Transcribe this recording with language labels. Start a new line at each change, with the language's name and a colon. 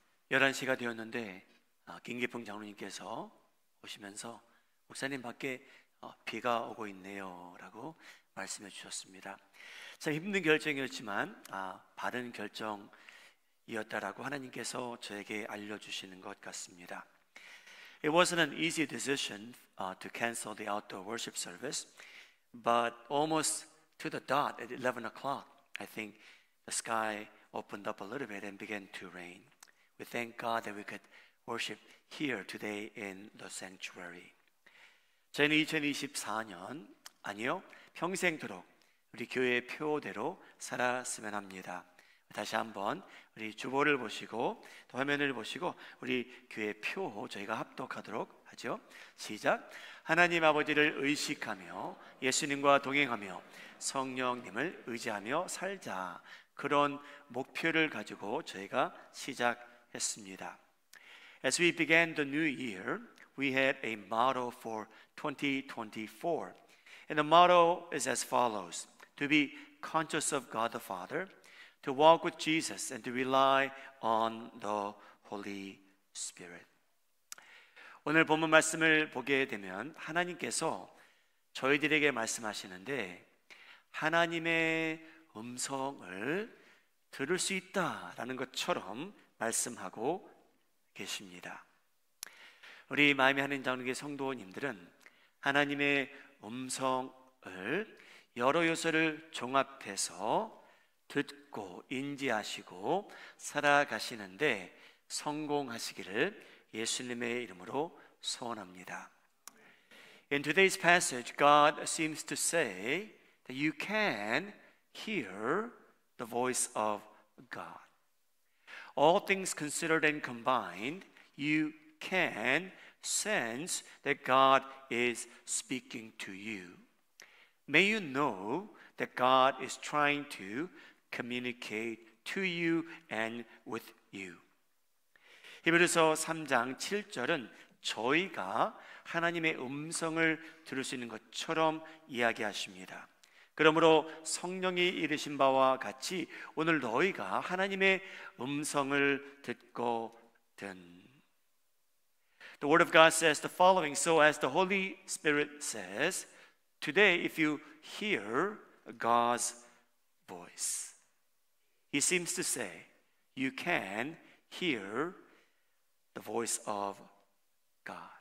Korean: 11시가 되었는데 김기평 장로님께서 오시면서 목사님 밖에 비가 오고 있네요 라고 말씀해 주셨습니다. 참 힘든 결정이었지만 바른 결정이었다라고 하나님께서 저에게 알려주시는 것 같습니다.
English: It wasn't an easy decision to cancel the outdoor worship service, but almost to the dot at 11 o'clock, I think the sky opened up a little bit and began to rain. We thank God that we could worship here today in the sanctuary.
Korean: 저희는 2024년, 아니요, 평생도록 우리 교회의 표대로 살았으면 합니다. 다시 한번 우리 주보를 보시고 또 화면을 보시고 우리 교회 표 저희가 합독하도록 하죠. 시작. 하나님 아버지를 의식하며 예수님과 동행하며 성령님을 의지하며 살자. 그런 목표를 가지고 저희가 시작했습니다.
English: As we began the new year, we had a motto for 2024. And the motto is as follows: to be conscious of God the Father, to walk with Jesus, and to rely on the Holy Spirit.
Korean: 오늘 본문 말씀을 보게 되면 하나님께서 저희들에게 말씀하시는데 하나님의 음성을 들을 수 있다라는 것처럼 말씀하고 계십니다. 우리 마음에 하는 장로교회 성도님들은 하나님의 음성을 여러 요소를 종합해서 듣고 인지하시고 살아가시는데 성공하시기를 예수님의 이름으로 소원합니다.
English: In today's passage, God seems to say that you can hear the voice of God. All things considered and combined, you can sense that God is speaking to you. May you know that God is trying to communicate to you and with you.
Korean: 히브리서 3장 7절은 저희가 하나님의 음성을 들을 수 있는 것처럼 이야기하십니다. 그러므로 성령이 이르신 바와 같이 오늘 너희가 하나님의 음성을 듣거든.
English: The word of God says the following: so as the Holy Spirit says, today if you hear God's voice, He seems to say you can hear the voice of God.